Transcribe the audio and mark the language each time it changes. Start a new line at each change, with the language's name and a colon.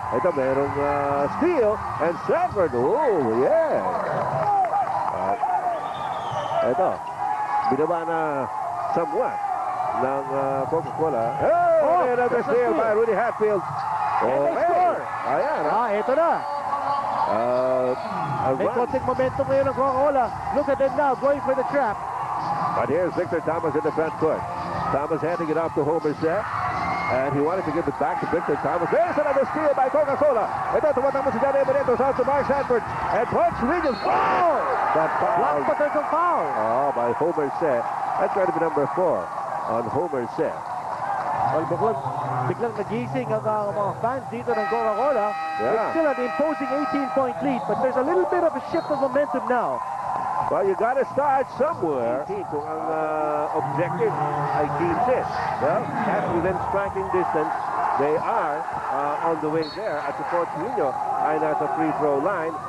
Filipino: Ito, merong
English: steal and Sanford. Oh, yeah.
Filipino: Ito. Binaba na somewhat ng Coca-Cola.
English: Oh, another steal by Rudy Hatfield. And they score.
Filipino: Ayan. Ito na. May konting momentum ngayon ng Coca-Cola.
English: Look at them now, going for the trap. But here's Victor Thomas in the front court. Thomas handing it off to Homer Set. And he wanted to give it back to Victor Thomas. There's another steal by Coca-Cola. Ito, tumatama si Johnny Abarientos out to Mark Sanford. And Punch Williams. Oh! That foul. But there's a foul. Oh, by Homer Set. That's going to be number 4 on Homer Set.
Filipino: Well, biglang nagising ang mga fans dito ng Coca-Cola.
English: Yeah. It's still an imposing 18-point lead, but there's a little bit of a shift of momentum now. Well, you got to start somewhere.
Filipino: Kung ang
English: objective ay 15. Well, that's within striking distance. They are on the way there at the Pochuino
Filipino: ay nasa
English: free throw line.